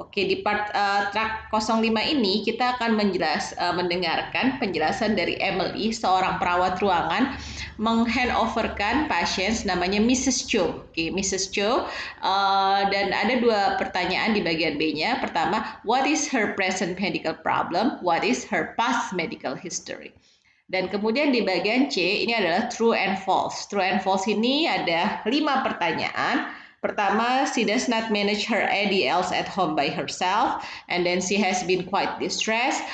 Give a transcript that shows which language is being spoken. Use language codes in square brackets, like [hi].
[id] Oke, di part track 05 ini kita akan mendengarkan penjelasan dari Emily, seorang perawat ruangan menghandoverkan pasien namanya Mrs. Cho. Oke, Mrs. Cho, dan ada dua pertanyaan di bagian B-nya. Pertama, [en] what is her present medical problem? What is her past medical history? [id] Dan kemudian di bagian C ini adalah [en] true and false. True and false [id] ini ada 5 pertanyaan. Pertama, [en] she does not manage her ADLs at home by herself, and then she has been quite distressed.